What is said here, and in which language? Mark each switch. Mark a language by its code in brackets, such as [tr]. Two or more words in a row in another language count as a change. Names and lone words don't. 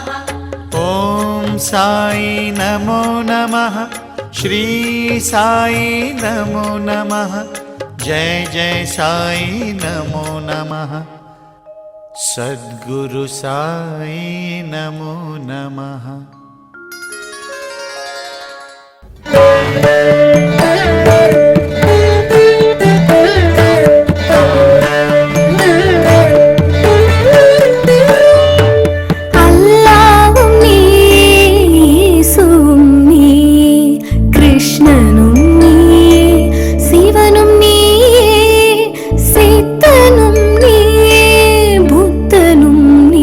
[sa] ओम साई नमो नमः। श्री साई नमो नमः। जय जय साई नमो नमः। सद्गुरु साई नमो नमः। [ta] அல்லாவும் நீ, இயேசுவும் நீ, கிருஷ்ணனும் நீ, சிவனும் நீ, சித்தனும் நீ, புத்தனும் நீ.